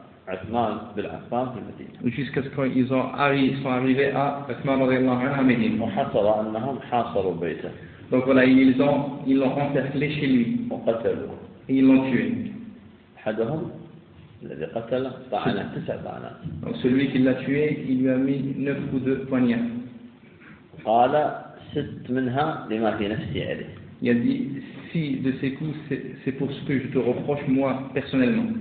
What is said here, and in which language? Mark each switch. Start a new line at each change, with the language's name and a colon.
Arabic: عثمان بالعفان في المدينة.
French: Jusqu'à ce qu'ils ont arrivé à Uthman
Arabic: رضي الله عنه
French: à Médine.
Arabic: وحصل أنهم حاصروا بيته.
French: Donc voilà ils l'ont encerclé chez lui.
Arabic: وقتلوه.
French: Et ils l'ont tué.
Arabic: أحدهم الذي قتل طعن 9 طعنات.
French: Donc celui qui l'a tué il lui a mis 9 coups de poignard.
Arabic: قال 6 منها لما في نفسي عليه.
French: Il a dit 6 de ces coups c'est pour ce que je te reproche moi personnellement.